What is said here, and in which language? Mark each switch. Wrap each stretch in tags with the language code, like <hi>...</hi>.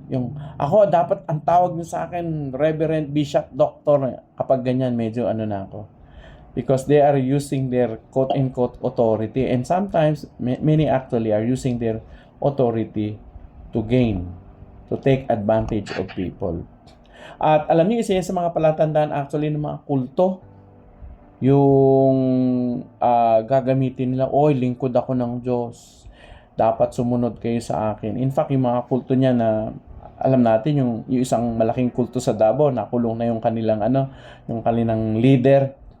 <tl>Yung ako dapat ang tawag nyo sa akin Reverend, Bishop, Doctor. Kapag ganyan medyo na ako,</tl> <en>because they are using their quote-unquote authority, and sometimes many actually are using their authority to gain, to take advantage of people.</en> <tl>At alam niyo, isa yan sa mga palatandaan actually ng mga kulto, yung gagamitin nila, oy, lingkod ako ng Diyos, dapat sumunod kayo sa akin. In fact, yung mga kulto niya na alam natin, yung isang malaking kulto sa Davao, nakulong na yung kanilang yung kanilang leader.</tl>